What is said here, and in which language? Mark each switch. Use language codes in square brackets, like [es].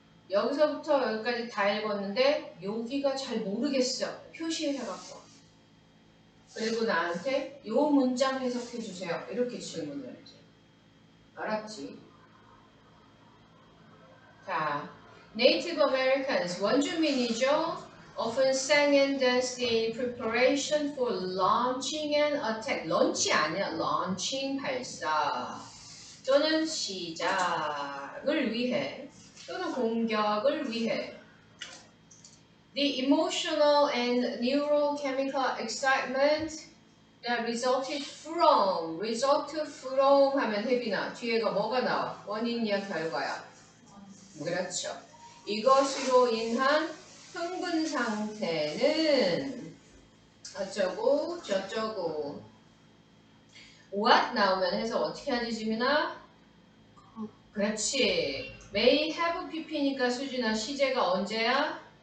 [ko] 여기서부터 여기까지 다 읽었는데 여기가 잘 모르겠어. 표시해갖고. 그리고 나한테 요 문장 해석해주세요. 이렇게 질문을 해줘. 알았지? 자, [en] Native Americans, [ko] 원주민이죠. [en] Often sang and danced in preparation for launching an attack. [ko] 런치 아니야. launching 발사. 또는 시작을 위해. 또는 공격을 위해. [en] The emotional and neurochemical excitement that resulted from [ko] 하면 혜빈아 뒤에가 뭐가 나와? 원인이야 결과야? 그렇죠. 이것으로 인한 흥분 상태는 어쩌고 저쩌고. what 나오면 해서 어떻게 하지 지민아? 그렇지. may have pp니까 수진아 시제가 언제야?